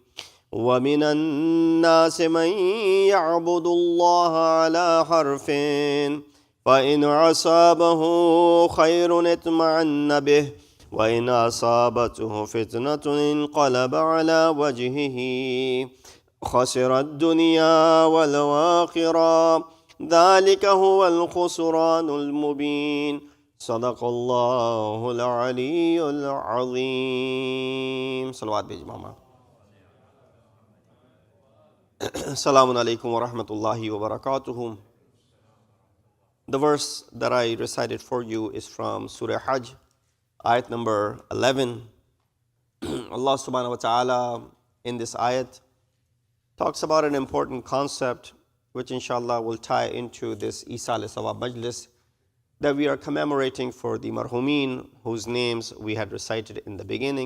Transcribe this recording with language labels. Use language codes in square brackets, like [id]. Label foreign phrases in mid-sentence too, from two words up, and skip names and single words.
[ar] ومن الناس من يعبد الله على حرف فإن أصابه خير اطمأن به وإن أصابته فتنة انقلب على وجهه خسر الدنيا والآخرة ذلك هو الخسران المبين. صدق الله العلي العظيم. [ur] صلوات بھیج ماما. [ar] السلام عليكم ورحمة الله وبركاته. [en] The verse that I recited for you is from Surah Hajj, ayat number 11. [ar] الله سبحانه وتعالى [en] in this ayat talks about an important concept which inshallah will tie into this Isa alayhi Sawab Majlis that we are commemorating for the marhumin whose names we had recited in the beginning.